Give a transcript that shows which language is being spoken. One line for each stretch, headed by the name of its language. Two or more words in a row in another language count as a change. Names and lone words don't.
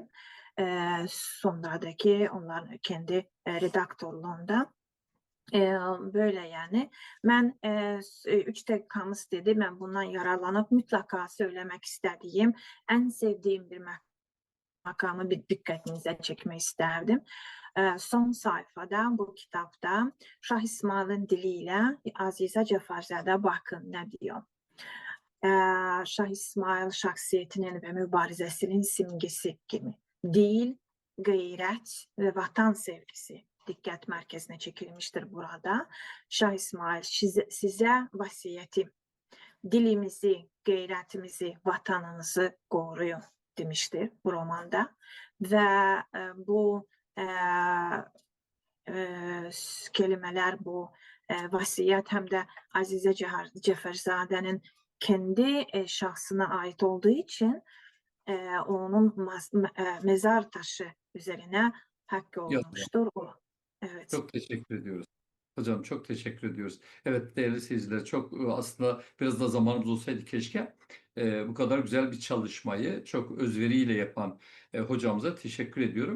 Turkish: Sonradaki onların kendi redaktörlüğünde böyle yani. Ben 3 dakikamız dedi. Ben bundan yararlanıp mutlaka söylemek istediğim, en sevdiğim bir makamı bir
Azerbaijani: diqqətinizə çəkmək istərdim. Son sayfada bu kitabda Şah İsmayılın dili ilə Azizə Cəfərzadə baxın nə diyor. Şah İsmayıl şəxsiyyətinin və mübarizəsinin simgesi kimi dil, qeyrət və vatan sevgisi diqqət mərkəzinə çəkilmişdir burada. Şah İsmayıl sizə vəsiyyəti dilimizi, qeyrətimizi, vatanımızı qoruyun demişdir bu romanda və bu kelimələr, bu vəsiyyət həm də Azizə Cəfərzadənin
Turkish: kendi şahsına ait olduğu için onun mezar taşı üzerine hakkı olmuştur. Evet. Çok teşekkür ediyoruz. Hocam çok teşekkür ediyoruz. Evet değerli seyirciler, çok aslında biraz da zamanımız olsaydı keşke bu kadar güzel bir çalışmayı çok özveriyle yapan hocamıza teşekkür ediyorum.